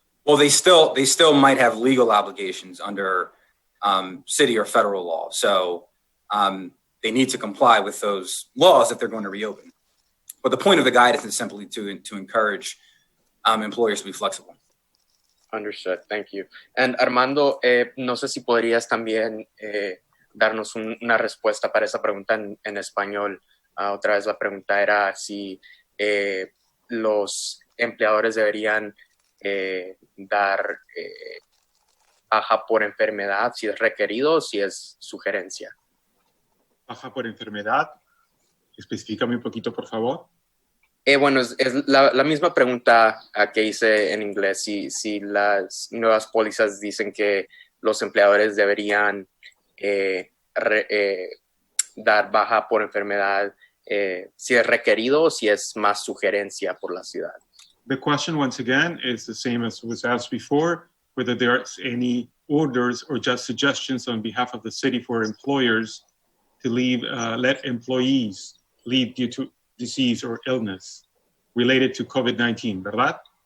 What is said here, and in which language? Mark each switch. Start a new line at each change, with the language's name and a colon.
English: Well, they still might have legal obligations under city or federal law. So they need to comply with those laws if they're going to reopen. But the point of the guidance is simply to encourage employers to be flexible. Understood. Thank you.
Spanish: And Armando, no sé si podrías también darnos una respuesta para esa pregunta en español. Otra vez la pregunta era si los empleadores deberían dar baja por enfermedad, si es requerido o si es sugerencia. Baja por enfermedad. Específicame un poquito, por favor. Bueno, es la misma pregunta que hice en inglés. Si las nuevas pólizas dicen que los empleadores deberían dar baja por enfermedad, si es requerido o si es más sugerencia por la ciudad.
English: The question, once again, is the same as was asked before, whether there are any orders or just suggestions on behalf of the city for employers to leave, let employees leave due to disease or illness related to COVID-19, ¿verdad?